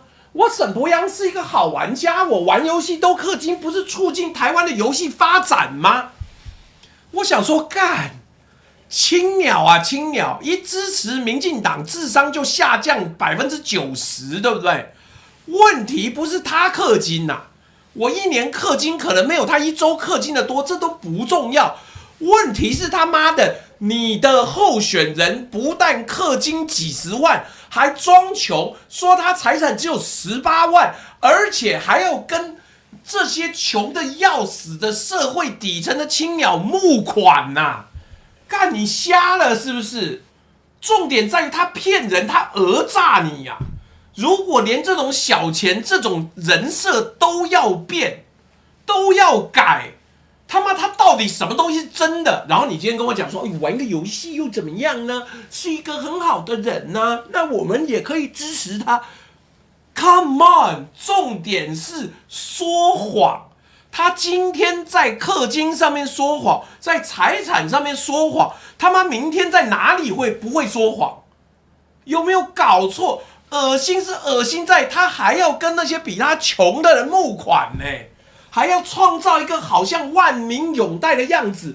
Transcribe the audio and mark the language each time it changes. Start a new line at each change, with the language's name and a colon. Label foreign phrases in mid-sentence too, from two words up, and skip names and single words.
Chinese: 我沈伯洋是一個好玩家，我玩遊戲都氪金，不是促進台灣的遊戲發展嗎？我想說，幹。青鳥啊，青鳥！一支持民進黨，智商就下降90%，對不對？問題不是他氪金吶，我一年氪金可能沒有他一周氪金的多，這都不重要。問題是他媽的，你的候選人不但氪金幾十萬，還裝窮，說他財產只有18萬，而且還要跟這些窮的要死的社會底層的青鳥募款吶！幹，你瞎了是不是？重點在於他騙人，他訛詐你呀！如果連這種小錢、這種人設都要變、都要改，他媽他到底什麼東西是真的？然後你今天跟我講說，玩個遊戲又怎麼樣呢？是一個很好的人呢，那我們也可以支持他。
English: Come on，
Chinese: 重點是說謊。他今天在氪金上面說謊，在財產上面說謊，他媽明天在哪裡不會說謊？有沒有搞錯？噁心是噁心在他還要跟那些比他窮的人募款呢，還要創造一個好像萬民擁戴的樣子。